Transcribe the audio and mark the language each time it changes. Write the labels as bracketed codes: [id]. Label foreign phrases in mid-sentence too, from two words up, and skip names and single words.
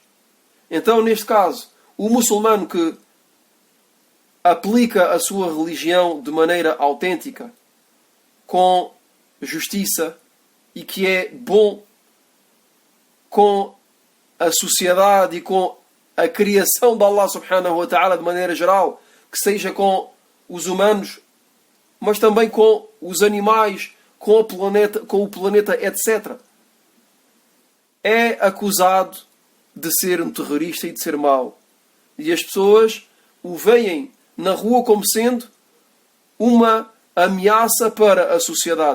[pt] Então, neste caso, o muçulmano que aplica a sua religião de maneira autêntica, com justiça, e que é bom com a sociedade e com a criação de Allah [ar] سبحانه وتعالى [pt] de maneira geral, que seja com os humanos, mas também com os animais, com o planeta, etc. É acusado de ser um terrorista e de ser mau. E as pessoas o veem na rua como sendo uma ameaça para a sociedade.